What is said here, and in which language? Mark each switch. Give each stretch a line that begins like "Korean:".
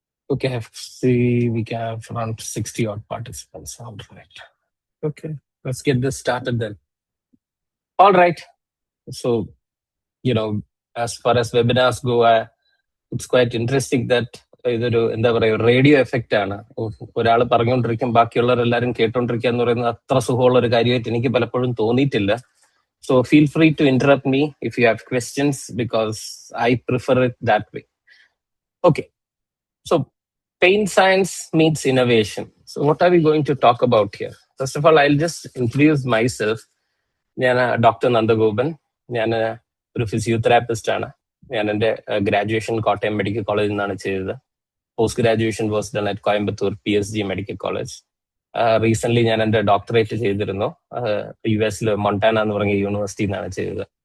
English: Okay, see, we have around 60 odd participants. All right. Okay, let's get this started then. All right. So, as far as webinars go, it's quite interesting that
Malayalam: ഇതൊരു എന്താ പറയുക radio effect ആണ്. ഒരാൾ പറഞ്ഞുകൊണ്ടിരിക്കും ബാക്കിയുള്ളവരെല്ലാവരും കേട്ടോണ്ടിരിക്കുക എന്ന് പറയുന്നത് അത്ര സുഖമുള്ള ഒരു കാര്യമായിട്ട് എനിക്ക് പലപ്പോഴും തോന്നിയിട്ടില്ല.
English: So feel free to interrupt me if you have questions because I prefer it that way. Okay. So pain science meets innovation. So what are we going to talk about here? First of all, I'll just introduce myself.
Malayalam: ഞാൻ doctor Nandagopan. ഞാൻ ഒരു physiotherapist ആണ്. ഞാൻ എൻ്റെ graduation Kottayam medical കോളേജിൽ നിന്നാണ് ചെയ്തത്.
English: Post graduation was done at Coimbatore PSG medical college.
Malayalam: Recent ഞാൻ എൻ്റെ ഡോക്ടറേറ്റ് ചെയ്തിരുന്നു US മൊണ്ടാന എന്ന് പറഞ്ഞ യൂണിവേഴ്സിറ്റിയിൽ നിന്നാണ് ചെയ്തത്.